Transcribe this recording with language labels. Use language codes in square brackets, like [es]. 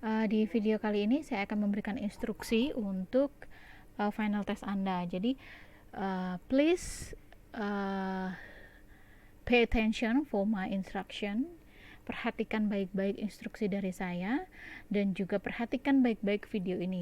[id] Di video kali ini saya akan memberikan instruksi untuk final test Anda. [en] Jadi please pay attention for my instruction. [id] Perhatikan baik-baik instruksi dari saya dan juga perhatikan baik-baik video ini.